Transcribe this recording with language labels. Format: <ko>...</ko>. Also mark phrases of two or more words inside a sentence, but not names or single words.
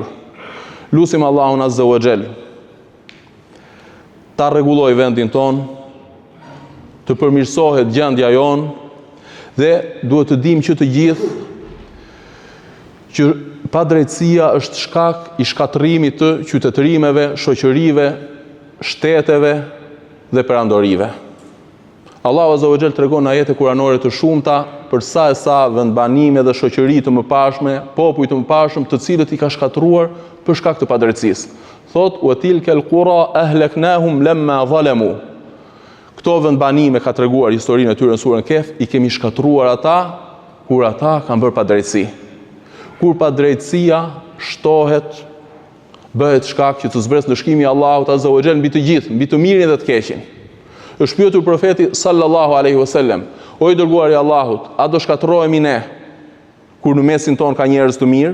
<sq>Lutim Allahun</sq> <ar>عز وجل</ar> <sq>ta rregulloj vendin ton, të përmirësohet gjendja jon dhe duhet të dimë që të gjithë që padrejtësia është shkak i shkatërimit të qytetërimeve, shoqërive, shteteve dhe perandorive. Allahu</sq> <ar>عز وجل</ar> <sq>tregon në ajete kuranore të shumta për sa e sa vendbanime dhe shoqëri të mëpashme, popull të mëpashëm, të cilët i ka shkatëruar për shkak të padrejtësisë. Thot:</sq> <ar>"وتلك القرى أهلكناهم لما ظلموا."</ar> <sq>Këto këto vendbanime ka treguar historinë e tyre në surën Kehf, i kemi shkatruar ata kur ata kanë bërë padrejtësi. Kur padrejtësia shtohet, bëhet shkak që të zbresë dëshkimi i Allahut</sq> <ar>عز وجل</ar> <sq>mbi të gjithë, mbi të mirin dhe të keqin. Është pyetur profeti</sq> <ar>صلى الله عليه وسلم:</ar> <sq>"O i dërguari i Allahut, a do shkatërrohemi ne kur në mesin ton ka njerëz të mirë?"</sq>